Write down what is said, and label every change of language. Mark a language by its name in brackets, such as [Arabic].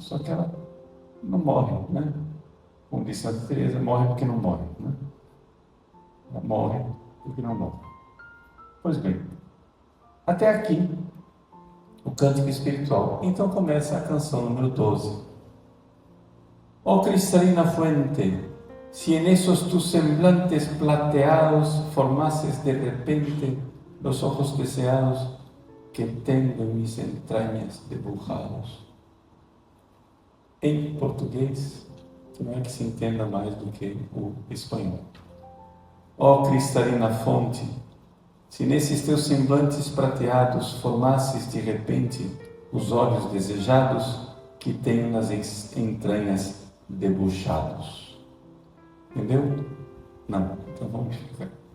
[Portuguese] Só que ela não morre, Como disse Santa Teresa, morre porque não morre, Ela morre porque não morre. Pois bem, até aqui o cântico espiritual. Então começa a canção número 12. [Spanish] Oh cristalina fuente, si en esos tus semblantes plateados formases de repente los ojos deseados que tengo en mis entrañas dibujados. [Portuguese] Em português, que não é que se entenda mais do que o espanhol. Oh cristalina fonte, se nesses teus semblantes prateados formasses de repente os olhos desejados que tenho nas entranhas debuxados. Entendeu? Não. Então vamos explicar.